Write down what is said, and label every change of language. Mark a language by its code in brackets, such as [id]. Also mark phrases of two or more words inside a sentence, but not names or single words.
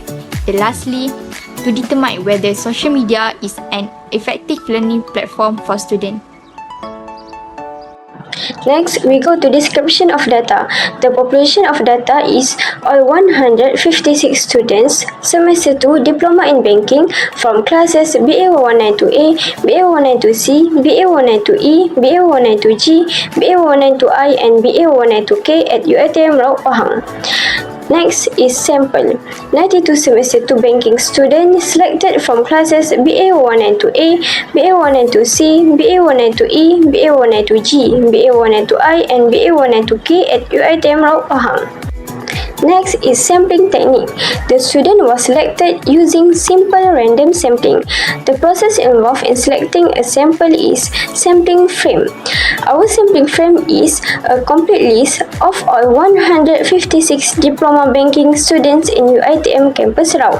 [en] And lastly, to determine whether social media is an effective learning platform for students. Next, we go to description of data. The population of data is all 156 students, semester 2 diploma in banking from classes BA192A, BA192C, BA192E, BA192G, BA192I, and BA192K at UiTM Raup Pahang. Next is sample. 92 semester 2 banking students selected from classes BA192A, BA192C, BA192E, BA192G, BA192I, and BA192K at UiTM Raup Pahang. Next is sampling technique. The student was selected using simple random sampling. The process involved in selecting a sample is sampling frame. Our sampling frame is a complete list of all 156 diploma banking students in UiTM campus Raup.